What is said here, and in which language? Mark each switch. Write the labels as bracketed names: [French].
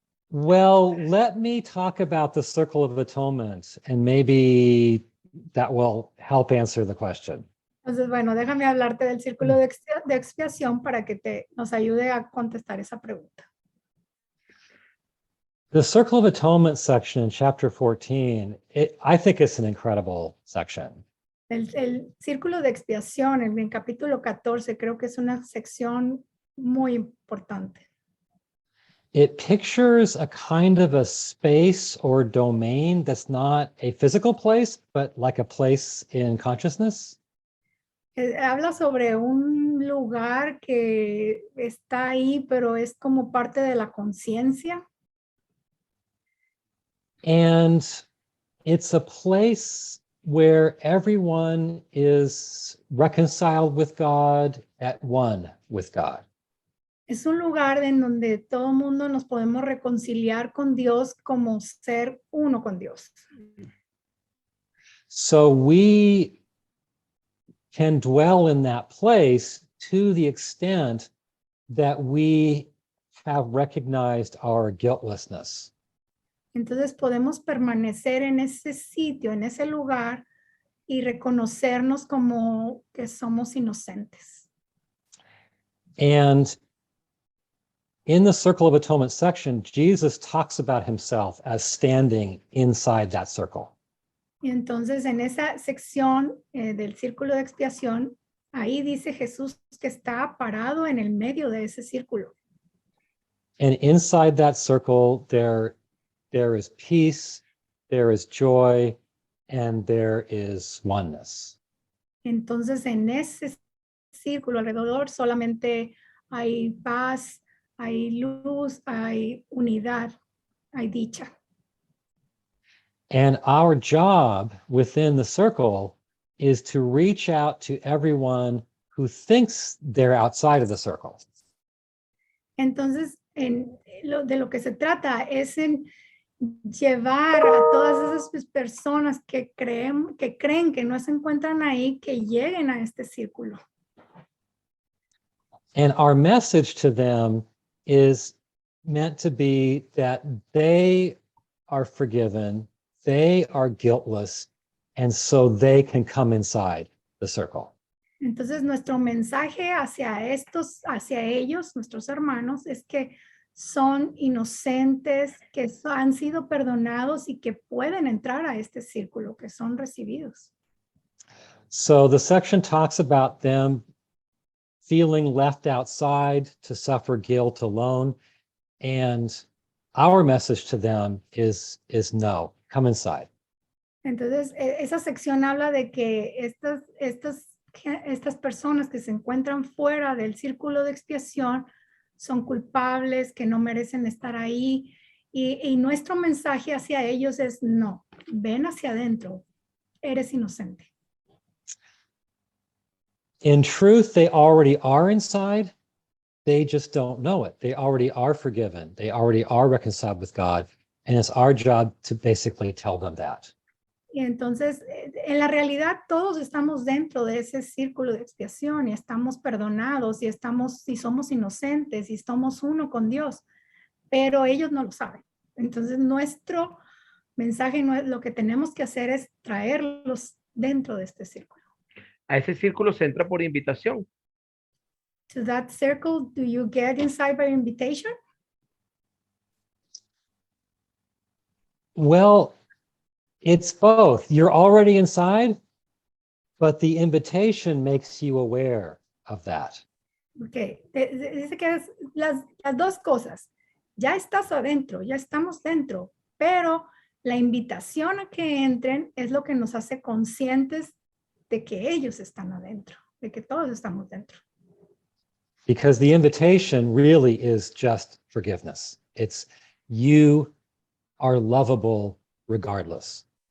[English] Well, let me talk about the circle of atonement, and maybe that will help answer the question. [Spanish] Entonces, bueno, déjame hablarte del círculo de expiación para que nos ayude a contestar esa pregunta. [English] The circle of atonement section in chapter 14, I think it's an incredible section. [Spanish] El círculo de expiación en el capítulo 14 creo que es una sección muy importante. [English] It pictures a kind of a space or domain that's not a physical place, but like a place in consciousness. [Spanish] Habla sobre un lugar que está ahí, pero es como parte de la conciencia. [English] And it's a place where everyone is reconciled with God, at one with God. [Spanish] Es un lugar en donde todo mundo nos podemos reconciliar con Dios como ser uno con Dios. [English] So we can dwell in that place to the extent that we have recognized our guiltlessness. [Spanish] Entonces podemos permanecer en ese sitio, en ese lugar y reconocernos como que somos inocentes. [English] And in the Circle of Atonement section, Jesus talks about himself as standing inside that circle. [Spanish] Y entonces en esa sección del círculo de expiación, ahí dice Jesús que está parado en el medio de ese círculo. [English] And inside that circle, there is peace, there is joy, and there is oneness. [Spanish] Entonces en ese círculo alrededor solamente hay paz, hay luz, hay unidad, hay dicha. [English] And our job within the circle is to reach out to everyone who thinks they're outside of the circle. [Spanish] Entonces, de lo que se trata es en llevar a todas esas personas que creen que no se encuentran ahí, que lleguen a este círculo. [English] And our message to them is meant to be that they are forgiven, they are guiltless, and so they can come inside the circle. [Spanish] Entonces nuestro mensaje hacia ellos, nuestros hermanos, es que son inocentes, que han sido perdonados y que pueden entrar a este círculo, que son recibidos. [English] So the section talks about them feeling left outside to suffer guilt alone. And our message to them is no, come inside. [Spanish] Entonces, esa sección habla de que estas personas que se encuentran fuera del círculo de expiación son culpables, que no merecen estar ahí. Y nuestro mensaje hacia ellos es no, ven hacia adentro, eres inocente. [English] In truth, they already are inside. They just don't know it. They already are forgiven. They already are reconciled with God. And it's our job to basically tell them that. [Spanish] Y entonces, en la realidad, todos estamos dentro de ese círculo de expiación y estamos perdonados y somos inocentes y somos uno con Dios, pero ellos no lo saben. Entonces, nuestro mensaje, lo que tenemos que hacer es traerlos dentro de este círculo. A ese círculo se entra por invitación. [English] To that circle, do you get inside by invitation? Well, it's both. You're already inside, but the invitation makes you aware of that. [Spanish] Okay, dice que es las dos cosas. Ya estás adentro, ya estamos dentro, pero la invitación a que entren es lo que nos hace conscientes de que ellos están adentro, de que todos estamos dentro. [English] Because the invitation really is just forgiveness. It's you are lovable regardless.